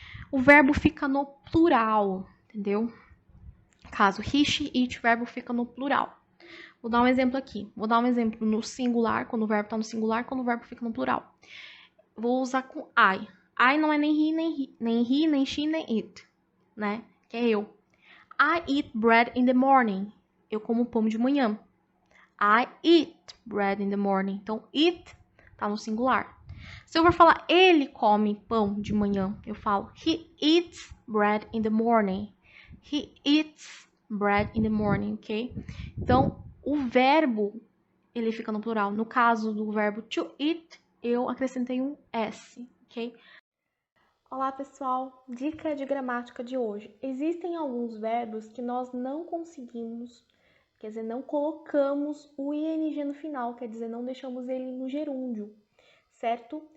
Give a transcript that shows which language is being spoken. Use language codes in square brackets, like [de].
[pt] O verbo fica no plural, entendeu? Caso he, she, it, o verbo fica no plural. Vou dar um exemplo aqui. Vou dar um exemplo no singular, quando o verbo está no singular, quando o verbo fica no plural. Vou usar com I. I não é nem he, nem she, nem it, né? Que é eu. [en] I eat bread in the morning. [pt] Eu como pão de manhã. [en] I eat bread in the morning. [pt] Então, eat tá no singular. Se eu for falar ele come pão de manhã, eu falo [en] he eats bread in the morning. He eats bread in the morning, ok? [pt] Então, o verbo, ele fica no plural. No caso do verbo to eat, eu acrescentei um S, ok? Olá, pessoal! Dica de gramática de hoje. Existem alguns verbos que nós não conseguimos, quer dizer, não colocamos o ing no final, quer dizer, não deixamos ele no gerúndio, certo?